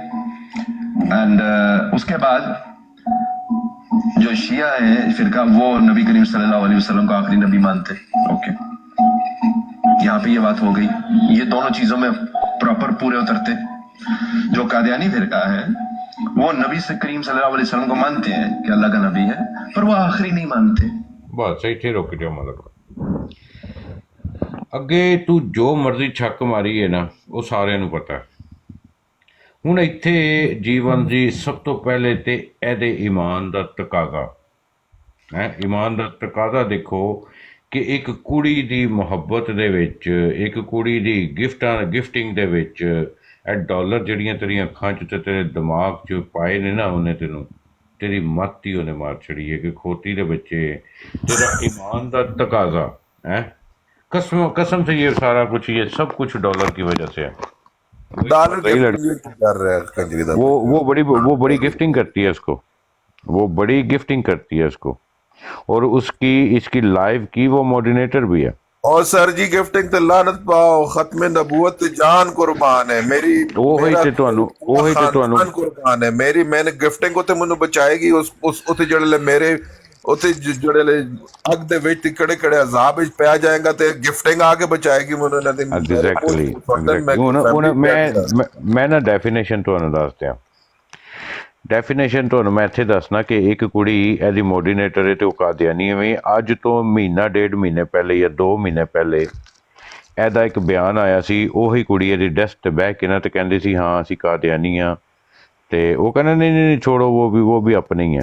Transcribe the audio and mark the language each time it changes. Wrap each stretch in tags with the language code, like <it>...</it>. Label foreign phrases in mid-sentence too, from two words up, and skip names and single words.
<ur>اینڈ اس کے بعد جو شیعہ ہے فرقہ، وہ نبی کریم صلی اللہ علیہ وسلم کو آخری نبی مانتے. اوکے، یہاں پہ یہ بات ہو گئی. یہ دونوں چیزوں میں پراپر پورے اترتے. جو قادیانی فرقہ ہے وہ نبی سے کریم صلی اللہ علیہ وسلم کو مانتے ہیں کہ اللہ کا نبی ہے، پر وہ آخری نہیں مانتے. بات صحیح تھی، روک جو مطلب</ur> <pa>ਅੱਗੇ ਤੂੰ ਜੋ ਮਰਜ਼ੀ ਛੱਕ ਮਾਰੀ ਹੈ ਨਾ, ਉਹ ਸਾਰਿਆਂ ਨੂੰ ਪਤਾ. ਹੁਣ ਇੱਥੇ ਜੀਵਨ ਜੀ ਸਭ ਤੋਂ ਪਹਿਲੇ ਤੇ ਇਹਦੇ ਈਮਾਨ ਦਾ ਤਕਾਜ਼ਾ ਹੈ. ਈਮਾਨ ਦਾ ਤਕਾਜ਼ਾ ਦੇਖੋ ਕਿ ਇੱਕ ਕੁੜੀ ਦੀ ਮੁਹੱਬਤ ਦੇ ਵਿੱਚ, ਇੱਕ ਕੁੜੀ ਦੀ ਗਿਫਟਿੰਗ ਦੇ ਵਿੱਚ ਇਹ ਡਾਲਰ ਜਿਹੜੀਆਂ ਤੇਰੀਆਂ ਅੱਖਾਂ 'ਚ ਤੇ ਤੇਰੇ ਦਿਮਾਗ 'ਚ ਪਾਏ ਨੇ ਨਾ, ਉਹਨੇ ਤੇਰੀ ਮੱਤ ਹੀ ਉਹਨੇ ਮਾਰ ਛੜੀ ਹੈ ਕਿ ਖੋਤੀ ਦੇ ਬੱਚੇ. ਤੇਰਾ ਈਮਾਨ ਦਾ ਤਕਾਜ਼ਾ</pa> <ur>ہے، قسم سے یہ سارا کچھ، یہ سب کچھ ڈالر کی وجہ سے ہے. وہ بڑی گفٹنگ کرتی ہے اس کو، وہ بڑی گفٹنگ کرتی ہے اس کو، اور اس کی لائف کی وہ موڈینیٹر بھی ہے.</ur> <pa>اور سر جی گفٹنگ تے لعنت پاؤ، ختم نبوت تے جان قربان ہے میری، قربان ہے میری. میں نے گفٹنگ کو تے منو بچائے گی اس جڑے میرے اتنے جڑے اگ دے وچ کڑے کڑے عذاب وچ پیا جائے گا تے گفٹنگ آ کے بچائے گی منو. میں نا ڈیفینیشن تہاਨੂੰ ਦੱਸ ਦਿਆਂ. ਡੈਫੀਨੇਸ਼ਨ ਤੁਹਾਨੂੰ ਮੈਂ ਇੱਥੇ ਦੱਸਣਾ ਕਿ ਇੱਕ ਕੁੜੀ ਇਹਦੀ ਮੋਡੀਨੇਟਰ ਹੈ ਤੇ ਉਹ ਕਾਦੀਆਨੀ ਹੈ. ਅੱਜ ਤੋਂ ਮਹੀਨਾ ਡੇਢ ਮਹੀਨੇ ਪਹਿਲੇ ਜਾਂ 2 ਮਹੀਨੇ ਪਹਿਲੇ ਇਹਦਾ ਇੱਕ ਬਿਆਨ ਆਇਆ ਸੀ. ਉਹੀ ਕੁੜੀ ਇਹਦੀ ਡੈਸਕ ਤੇ ਬਹਿ ਕੇ ਨਾ ਤੇ ਕਹਿੰਦੀ ਸੀ ਹਾਂ ਅਸੀਂ ਕਾਦੀਆਨੀ ਹਾਂ, ਤੇ ਉਹ ਕਹਿੰਦਾ ਨਹੀਂ ਛੋੜੋ ਉਹ ਵੀ ਆਪਣੇ ਹੀ ਹੈ.</pa>